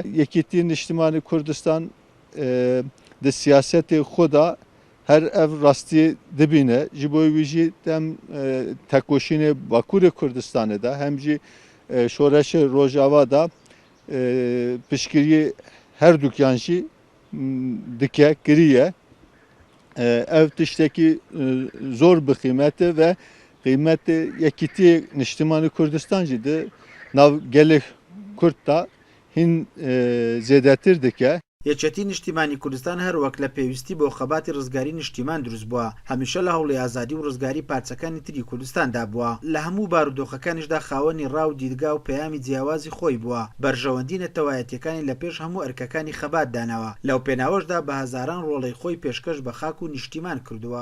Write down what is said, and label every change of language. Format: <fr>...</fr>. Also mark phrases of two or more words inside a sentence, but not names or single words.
<ku>Yekîtî Niştimanî Kurdistan di siyasetê xwe da her ev rastî dibîne ji bo wî jî dem tekoşînê Bakurê Kurdistanê da hem jî şoreşê Rojava da piştgiriyê her duyan jî dike kiriye. Ev tiştekî zor bi qîmetê ve qîmetê yekîtiyê Niştimanî Kurdistan jî di nav gelê Kurd da hin zêdetir dike.</ku> <ckb>یەکێتی نیشتیمانی کوردستان هەروەک لە پێویستی بۆ خەباتی ڕزگاری نیشتیمان دروست بووە هەمیشە لە هەوڵی ئازادی و ڕزگاری پارچەکانی تری کوردستاندا بووە لە هەموو بارودۆخەکانیشدا خاوەنی ڕاو دیدگا و پەیامی جیاوازی خۆی بووە بەرژەوەندی نەتەوایەتیەکانی لە پێش هەموو ئەرکەکانی خەبات داناوە لەو پێناوەشدا بە هەزاران ڕۆڵەی خۆی پێشکەش بە خاک و نیشتیمان کردووە.</ckb>